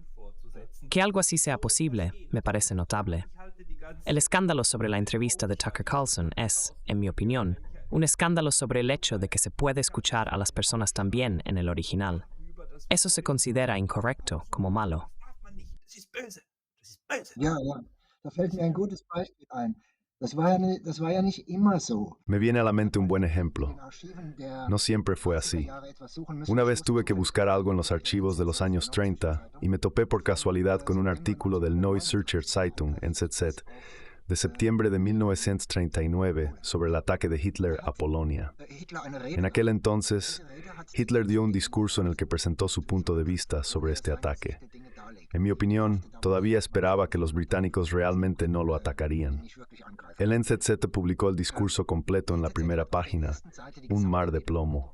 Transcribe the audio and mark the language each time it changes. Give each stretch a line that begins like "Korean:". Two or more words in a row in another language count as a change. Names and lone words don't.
Spanish: Que algo así sea posible me parece notable. El escándalo sobre la entrevista de Tucker Carlson es, en mi opinión, un escándalo sobre el hecho de que se puede escuchar a las personas también en el original. Eso se considera incorrecto, como malo.
German: Ja, da fällt mir ein gutes Beispiel ein. Das war ja nicht immer so.
Spanish: Me viene a la mente un buen ejemplo.
German: In Archiven der
Spanish: No siempre fue así.
German: Jahre etwas suchen müssen.
Spanish: Una vez tuve que buscar algo en los archivos de los años 30 y me topé por casualidad con un artículo del Neue Zürcher Zeitung, NZZ, de septiembre de 1939 sobre el ataque de Hitler a Polonia.
German: Hitler eine Rede.
Spanish: En aquel entonces, Hitler dio un discurso en el que presentó su punto de vista sobre este ataque. En mi opinión, todavía esperaba que los británicos realmente no lo atacarían. El NZZ publicó el discurso completo en la primera página, un mar de plomo.